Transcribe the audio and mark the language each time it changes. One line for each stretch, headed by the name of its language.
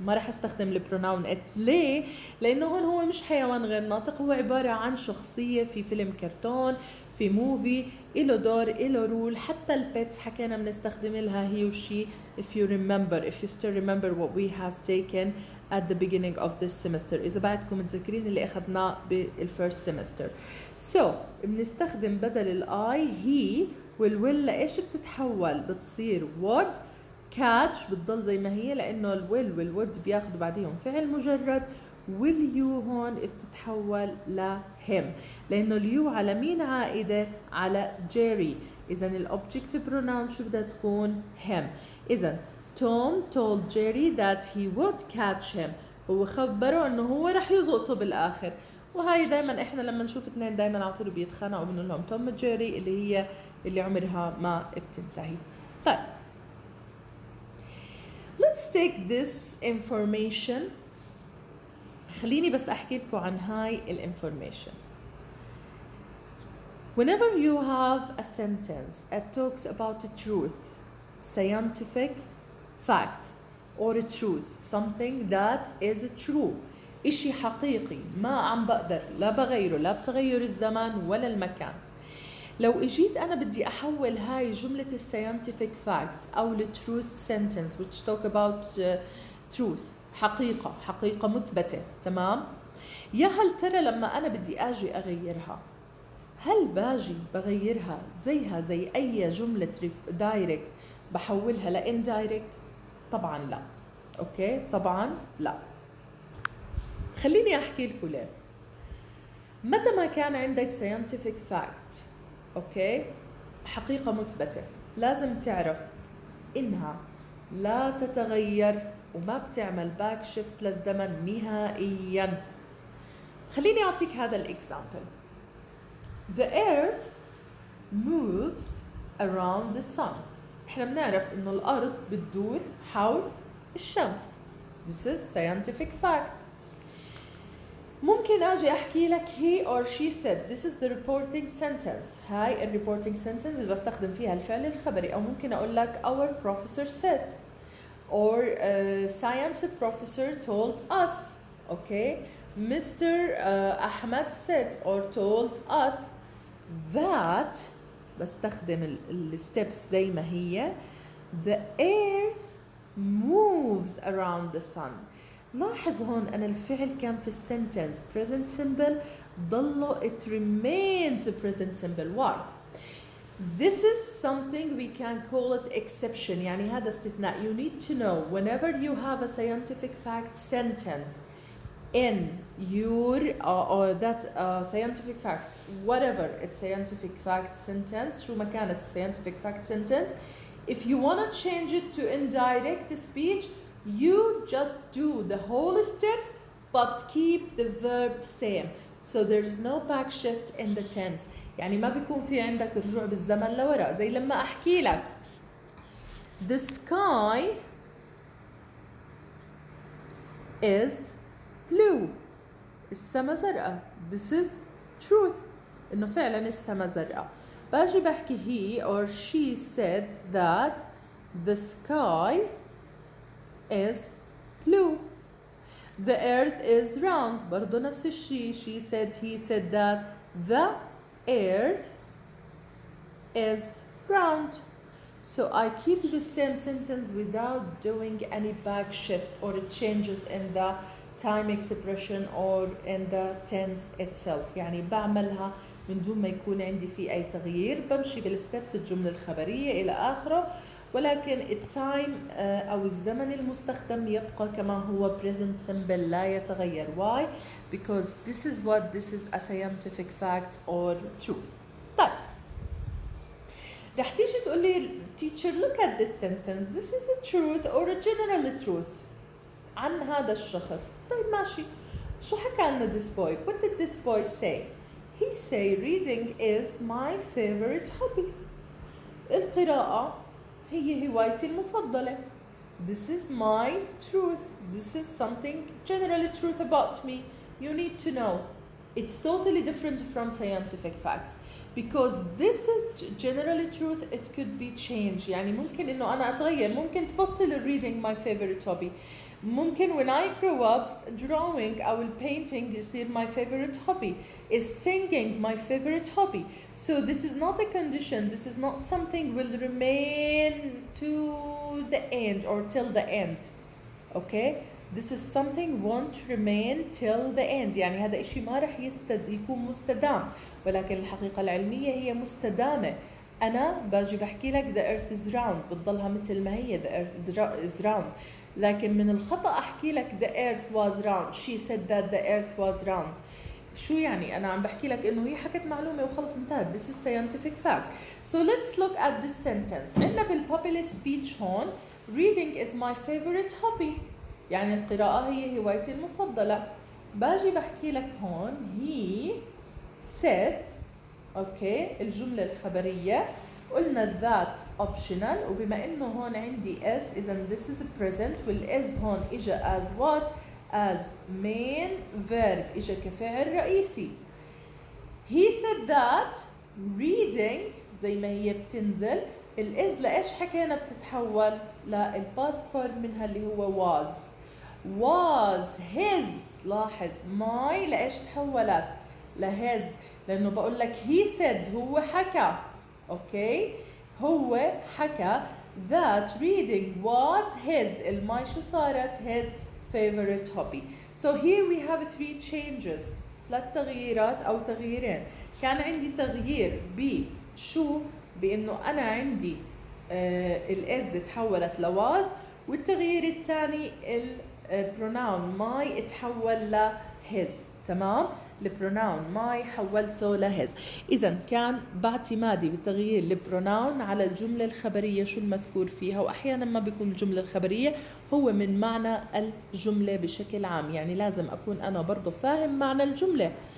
Arabic: ما رح استخدم البروناون it. ليه؟ لأنه هون هو مش حيوان غير ناطق هو عبارة عن شخصية في فيلم كرتون في موفي إله دور إله رول. حتى البيتس حكينا بنستخدم لها هي وشي
English: if you still remember what we have taken at the beginning of this semester.
Arabic: إذا بعدكم متذكرين اللي أخذناه بالفيرست semester. So بنستخدم بدل الآي هي والويل لإيش بتتحول؟ بتصير would catch بتضل زي ما هي لأنه الويل والwould بياخدوا بعديهم فعل مجرد واليو هون بتتحول لهم لأنه اليو على مين عائدة؟ على جيري. إذا الأوبجكت بروناون شو بدها تكون؟ him.
English: إذا Tom told Jerry that he would catch him.
Arabic: هو خبره إنه هو رح يزقطه بالآخر. وهاي دايما إحنا لما نشوف اثنين دايما على طول بيتخانقوا بنقول لهم توم وجيري اللي هي اللي عمرها ما بتنتهي. طيب.
English: Let's take this information.
Arabic: خليني بس أحكي لكم عن هاي الانفورميشن.
English: Whenever you have a sentence that talks about a truth, scientific fact, or a truth, something that is true,
Arabic: إشي حقيقي ما عم بقدر لا بغيره لا بتغير الزمان ولا المكان. لو اجيت أنا بدي أحول هاي جملة scientific fact أو
English: truth sentence which talk about truth
Arabic: حقيقة مثبتة تمام. يا هل ترى لما أنا بدي أجي أغيرها هل باجي بغيرها زيها زي أي جملة دايركت بحولها لإندايركت؟ طبعا لا. أوكي طبعا لا. خليني أحكي لكم ليه. متى ما كان عندك scientific fact أوكي حقيقة مثبتة لازم تعرف إنها لا تتغير وما بتعمل باك شيفت للزمن نهائيا. خليني أعطيك هذا الإكزامبل.
English: The earth moves around the sun.
Arabic: إحنا بنعرف إنه الأرض بتدور حول الشمس.
English: This is scientific fact.
Arabic: ممكن أجي أحكي لك
English: he or she said. This is the reporting sentence.
Arabic: هاي ال reporting sentence اللي بستخدم فيها الفعل الخبري. أو ممكن أقول لك
English: our professor said or science professor told us. Okay, Mr. Ahmed said or told us that.
Arabic: بستخدم ال steps زي ما هي.
English: The earth moves around the sun.
Arabic: لاحظ هون أنا الفعل كان في السنتنس present simple ضله
English: it remains present simple. Why? This is something we can call it exception.
Arabic: يعني هذا استثناء.
English: You need to know whenever you have a scientific fact sentence in your or that scientific fact whatever it's scientific fact sentence
Arabic: شو ما كانت
English: scientific fact sentence, if you want to change it to indirect speech you just do the whole steps but keep the verb same, so there's no back shift in the tense.
Arabic: يعني ما بيكون في عندك رجوع بالزمن لورا. زي لما احكي لك
English: the sky is blue.
Arabic: السما زرقاء.
English: This is truth.
Arabic: إنه فعلا السما زرقاء.
English: باجي بحكي he or she said that the sky is blue. The earth is round. برضو نفس الشيء. She said, he said that the earth is round. So I keep the same sentence without doing any back shift or changes in the time expression or in the tense itself.
Arabic: يعني بعملها من دون ما يكون عندي في أي تغيير. بمشي بالستبس الجملة الخبرية إلى آخره، ولكن التايم أو الزمن المستخدم يبقى كما هو present simple لا يتغير.
English: Why? Because this is a scientific fact or truth.
Arabic: طيب رح تيجي تقول لي
English: teacher look at this sentence, this is a truth or a general truth
Arabic: عن هذا الشخص. طيب ماشي، شو حكى لنا this boy?
English: What did this boy say? He say reading is my favorite hobby.
Arabic: القراءة هي هوايتي المفضلة.
English: This is my truth. This is something generally truth about me. You need to know. It's totally different from scientific facts. Because this generally truth it could be changed.
Arabic: يعني ممكن إنه أنا أتغير. ممكن تبطل
English: reading my favorite hobby. ممكن when I grow up drawing أو painting يصير my favorite hobby. Is singing my favorite hobby. So this is not a condition. This is not something will remain to the end or till the end. Okay? This is something won't remain till the end.
Arabic: يعني هذا إشي ما رح يكون مستدام، ولكن الحقيقة العلمية هي مستدامة. أنا باجي بحكي لك
English: the earth is round
Arabic: بتضلها مثل ما هي
English: the earth is round.
Arabic: لكن من الخطأ أحكي لك
English: the earth was round. She said that the earth was round.
Arabic: شو يعني؟ أنا عم بحكي لك إنه هي حكت معلومة وخلص انتهت.
English: This is scientific fact. So let's look at this sentence.
Arabic: عندنا بال
English: popular speech هون reading is my favorite hobby.
Arabic: يعني القراءة هي هوايتي المفضلة. باجي بحكي لك هون he said. اوكي الجملة الخبرية قلنا that optional، وبما انه هون عندي s اذا
English: this is present
Arabic: والis هون اجا as what؟ as main verb، اجا كفعل رئيسي. he said that reading زي ما هي بتنزل الاس لايش حكينا بتتحول للباست فورم منها اللي هو was his. لاحظ ماي لايش تحولت لهز، لانه بقول لك
English: he said
Arabic: هو حكى. اوكي هو حكى
English: that reading was his.
Arabic: الماي شو صارت؟
English: his favorite hobby. So here we have three changes.
Arabic: 3 تغييرات او تغييرين. كان عندي تغيير بشو؟ بانه انا عندي الاس تحولت لواز، والتغيير الثاني البروناون ماي تحول لهز. تمام؟ البروناون ماي حولته لهز. اذا كان باعتمادي بتغيير البروناون على الجمله الخبريه شو المذكور فيها، واحيانا ما بيكون الجمله الخبريه هو من معنى الجمله بشكل عام، يعني لازم اكون انا برضه فاهم معنى الجمله.